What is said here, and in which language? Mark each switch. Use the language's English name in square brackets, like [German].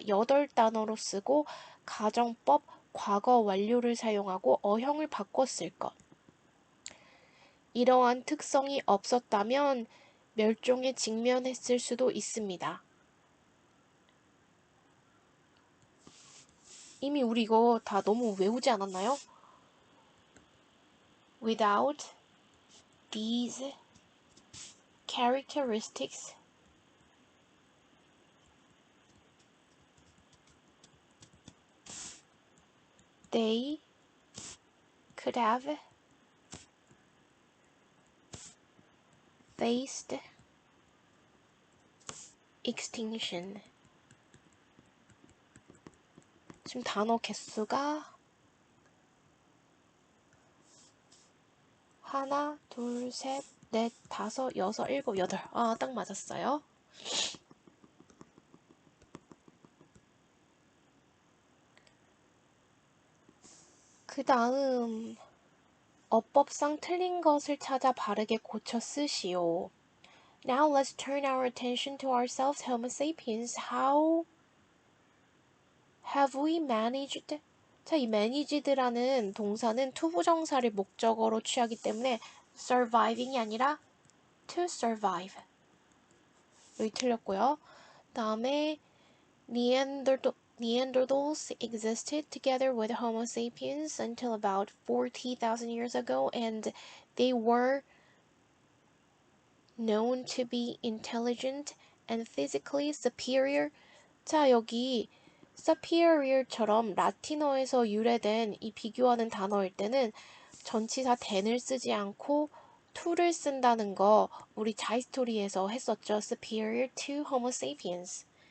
[Korean] 8단어로 쓰고 가정법, 과거 완료를 사용하고 어형을 바꿔 쓸 것. 이러한 특성이 없었다면 멸종에 직면했을 수도 있습니다. 이미 우리 이거 다 너무 외우지 않았나요? [English] Without these characteristics, they could have faced extinction. [Korean] 지금 단어 개수가 하나, 둘, 셋, 넷, 다섯, 여섯, 일곱, 여덟. 아, 딱 맞았어요. 그 다음 어법상 틀린 것을 찾아 바르게 고쳐 쓰시오. [English] Now let's turn our attention to ourselves, Homo sapiens. How have we managed? [Korean] 자, 이 managed라는 동사는 투부정사를 목적어로 취하기 때문에 surviving이 아니라 [English] to survive. [Korean] 여기 틀렸고요. [English] 다음에 Neanderthals existed together with Homo sapiens until about 40,000 years ago, and they were known to be intelligent and physically superior. [Korean] 자, 여기 superior처럼 라틴어에서 유래된 이 비교하는 단어일 때는 전치사 than을 쓰지 않고 to를 쓴다는 거 우리 자이스토리에서 했었죠. [English] superior to Homo sapiens.